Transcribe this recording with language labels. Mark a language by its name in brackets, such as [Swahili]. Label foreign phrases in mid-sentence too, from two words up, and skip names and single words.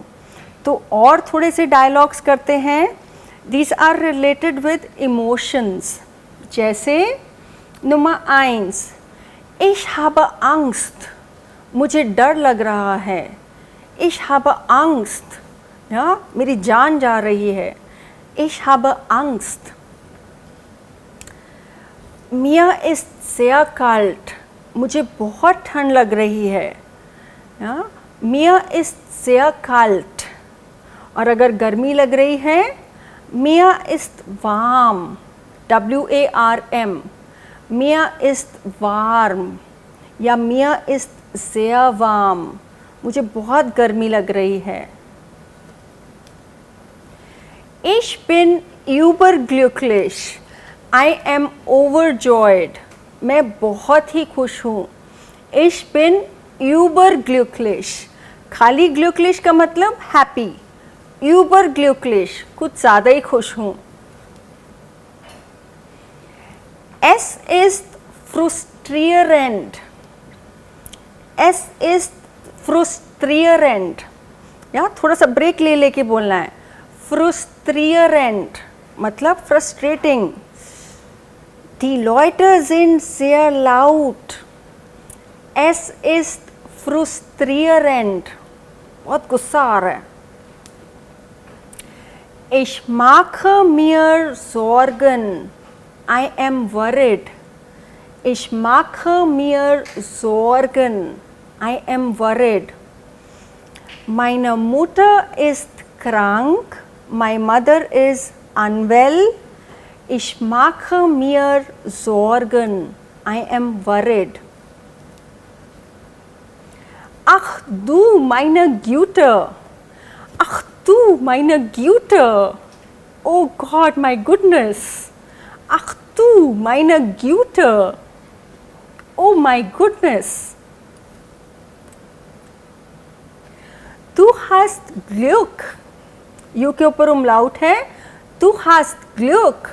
[Hindi] तो और थोड़े से डायलॉग्स करते हैं. [English] these are related with emotions. [German] जैसे Nummer 1. Ich habe Angst. [Hindi] मुझे डर लग रहा है. [German] Ich habe Angst. [Hindi] या मेरी जान जा रही है. [German] Ich habe Angst. Mir ist sehr kalt. [Hindi] मुझे बहुत ठंड लग रही है. या [German] Mir ist sehr kalt. [Hindi] और अगर गर्मी लग रही है, [German] Mir ist warm. WARM. Mir ist warm. या Mir ist sehr warm. [Hindi] मुझे बहुत गर्मी लग रही है. [German] Ich bin überglücklich. [English] I am overjoyed. [Hindi] मैं बहुत ही खुश हूँ. [German] Ich bin überglücklich. [Hindi] खाली glücklich का मतलब happy. Überglücklich कुछ ज़्यादा ही खुश हूँ. [German] Es ist frustrierend. Es ist frustrierend. [Hindi] या थोड़ा सा ब्रेक ले लेके बोलना है. Frustrierend मतलब frustrating. [German] Die Leute sind sehr laut. Es ist frustrierend. [Hindi] बहुत गुस्सा आ रहा है. [German] Ich mache mir Sorgen. [English] I am worried. [German] Ich mache mir Sorgen. [English] I am worried. [German] Meine Mutter ist krank. [English] My mother is unwell. [German] Ich mache mir Sorgen. [English] I am worried. [German] Ach du meine Güte. Ach du meine Güte. [English] Oh God, my goodness. [German] Ach du meine Güte. [English] Oh my goodness. [German] Du hast Glück. [Hindi] यू के ऊपर umlaut है. [German] Du hast Glück.